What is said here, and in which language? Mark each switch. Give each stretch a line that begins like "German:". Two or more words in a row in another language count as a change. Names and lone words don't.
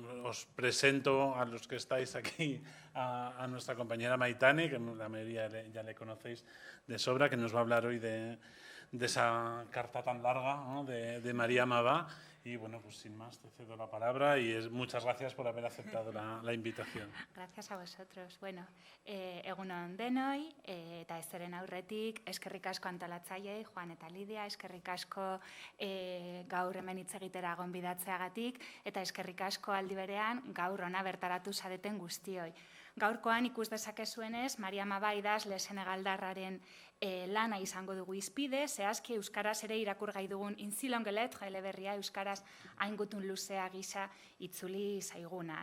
Spanish: os presento a los que estáis aquí a nuestra compañera Maitane, que la mayoría ya le conocéis de sobra, que nos va a hablar hoy de esa carta tan larga, ¿no?, de María Mabá. Y bueno, pues sin más, te cedo la palabra y muchas gracias por haber aceptado la invitación. Gracias a vosotros.
Basque: Bueno, egun on denoi, eta ezeren aurretik, eskerrik asko antolatzaileei, Juan eta Lidia, eskerrik asko gaur hemen hitz egitera gonbidatzeagatik, eta eskerrik asko aldi berean gaur hona bertaratu zareten guztioi. Gaurkoan ikus dezakezuenez, Maria Mabá idazle senegaldarraren lana izango dugu izpide, zehazki euskaraz ere irakurgai dugun Inzilongelet, eleberria euskaraz haingutun luzea gisa itzuli zaiguna.